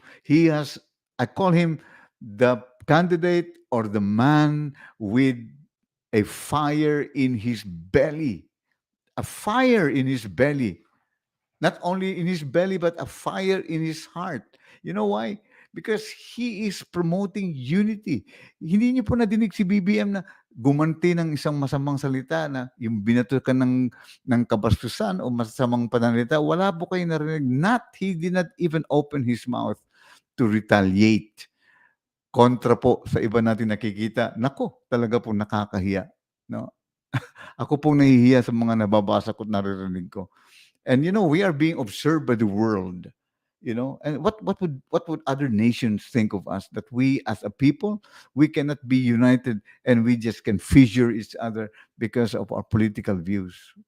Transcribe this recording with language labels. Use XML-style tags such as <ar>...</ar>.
<en>He has, I call him the candidate or the man with a fire in his belly. A fire in his belly. Not only in his belly, but a fire in his heart. You know why? Because he is promoting unity.</en> <tl>Hindi niyo po nadinig si BBM na gumanti ng isang masamang salita na yung binato ka ng kabastusan o masamang pananalita. Wala po kayo narinig.</tl> <en>He did not even open his mouth to retaliate.</en> <tl>Kontra po sa iba natin nakikita. Nako, talaga po nakakahiya. No? Ako pong nahihiya sa mga nababasa ko at naririnig ko.</tl> <en>And you know, we are being observed by the world. You know, and what would other nations think of us, that we as a people, we cannot be united and we just can fissure each other because of our political views?</en>